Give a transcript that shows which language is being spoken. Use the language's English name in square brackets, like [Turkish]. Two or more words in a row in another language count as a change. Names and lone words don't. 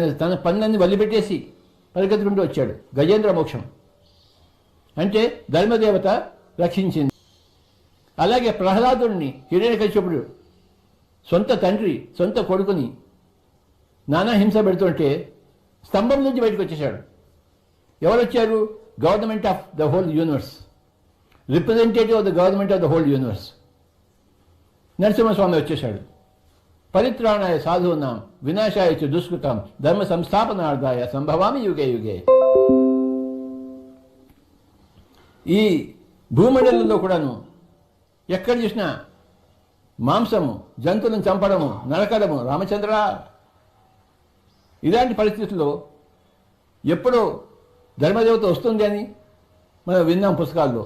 [Telugu] ఆయన తన పనులన్నీ వదిలిపెట్టేసి పరిగెత్తుకుంటూ వచ్చాడు. గజేంద్ర మోక్షం అంటే ధర్మదేవత రక్షించింది. అలాగే ప్రహ్లాదుడిని హిరణ్యకశ్యపుడు సొంత తండ్రి సొంత కొడుకుని నానా హింస పెడుతుంటే స్తంభం నుంచి బయటకు వచ్చేశాడు. ఎవరు వచ్చారు? [English] Government of the whole universe, representative of the government of the whole universe. [Telugu] నరసింహస్వామి వచ్చేశాడు. [Sanskrit] పరిత్రాణాయ సాధూనాం వినాశాయ చ దుష్కృతాం ధర్మ సంస్థాపనార్థాయ సంభవామి యుగే యుగే. [Telugu] ఈ భూమండలంలో కూడాను ఎక్కడ చూసినా మాంసము, జంతువులను చంపడము, నరకడము. రామచంద్ర, ఇలాంటి పరిస్థితుల్లో ఎప్పుడో ధర్మదేవత వస్తుంది అని మనం విన్నాం పుస్తకాల్లో.